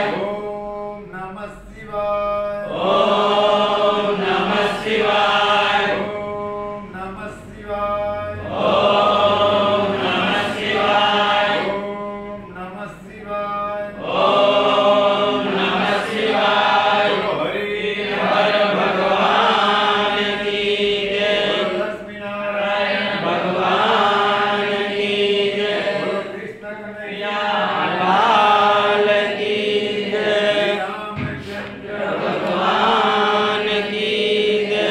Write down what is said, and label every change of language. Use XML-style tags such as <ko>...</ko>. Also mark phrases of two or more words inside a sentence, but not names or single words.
<sa>ओम नमः शिवाय। ओम नमः शिवाय। ओम नमः शिवाय। ओम नमः शिवाय। ओम नमः शिवाय। ओम नमः शिवाय।</sa> <hi>बोलो हरि हर भगवान की जय। बोलो लक्ष्मी नारायण भगवान की जय। बोलो कृष्ण कन्हैया लाल की जय। रामचंद्र भगवान की जय।</hi>